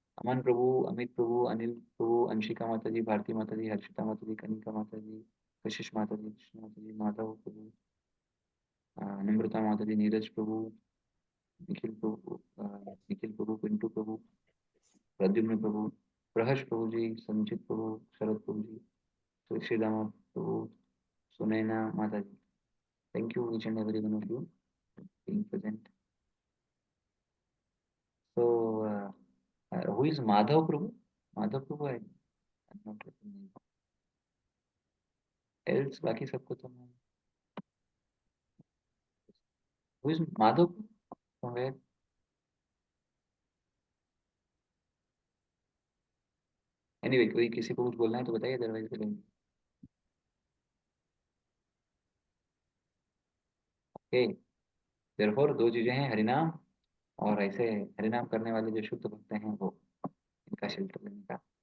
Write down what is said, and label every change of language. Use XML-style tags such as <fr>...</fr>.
<hi>अमन प्रभु, अमित प्रभु, अनिल प्रभु, अंशिका माता जी, भारती माता जी, हर्षिता माता जी, कनिका माता जी, कशिश माता जी, कृष्ण माता जी, माधव प्रभु, नम्रता माता जी, नीरज प्रभु, निखिल प्रभु, पिंटू प्रभु, प्रद्युम्न प्रभु, प्रहर्ष प्रभु जी, संचित प्रभु, शरद प्रभु जी, तुलसी दामा प्रभु, सुनैना माता जी।</hi> <en>Thank you each and every one of you being present. So, who is Madhav Prabhu? Madhav Prabhu, I'm not recognizing. Else,</en> <hi>बाकी सबको तो मैं,</hi> <en>who is Madhav Prabhu? From where?</en> <hi>Anyway कोई किसी को कुछ बोलना है तो बताइए, अदरवाइज करेंगे। ओके, देयरफॉर दो चीजें हैं, हरिनाम और ऐसे हरिनाम करने वाले जो शुद्ध भक्त हैं वो, इनका शेल्टर लेने का।</hi>